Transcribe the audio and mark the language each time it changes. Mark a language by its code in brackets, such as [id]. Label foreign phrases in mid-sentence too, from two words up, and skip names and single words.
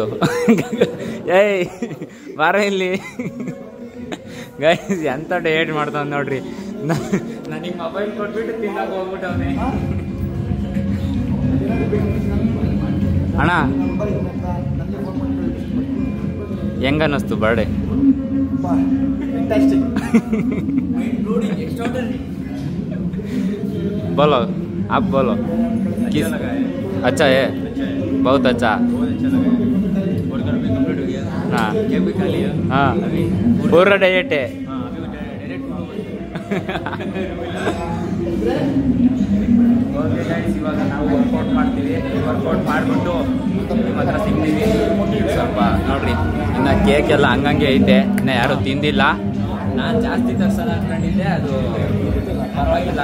[kn] ಏಯ್ ಬಾರ ಇಲ್ಲಿ ಗೈಸ್, ಎಂಥ ಡೇಟ್ ಮಾಡ್ತಾವ ನೋಡ್ರಿ. ನನಗೆ ಮೊಬೈಲ್ ಕೊಟ್ಬಿಟ್ಟು ತಿನ್ನಕ್ಕೆ ಹೋಗ್ಬಿಟ್ಟವನೇ. ಅಣ್ಣ ಹೆಂಗನ್ನಿಸ್ತು ಬರ್ಡೇ? [hi] बोलो आप बोलो किस अच्छा है, बहुत अच्छा. हाँ हाँ, पूरा डाइट है. [kn] ಓಕೆ ಗೈಸ್, ಇವಾಗ ನಾವು ವರ್ಕೌಟ್ ಮಾಡ್ತೀವಿ. ವರ್ಕೌಟ್ ಮಾಡಿಬಿಟ್ಟು ನಿಮ್ಮ ಹತ್ರ ಸಿಗ್ತೀವಿ. ಸ್ವಲ್ಪ ನೋಡ್ರಿ, ಇನ್ನು ಕೇಕ್ ಎಲ್ಲ ಹಂಗಂಗೆ ಐತೆ, ಇನ್ನು ಯಾರೂ ತಿಂದಿಲ್ಲ. ನಾನು ಜಾಸ್ತಿ ತರ್ಸೋಣ ಅಂದ್ಕೊಂಡಿದ್ದೆ, ಅದು ಪರವಾಗಿಲ್ಲ.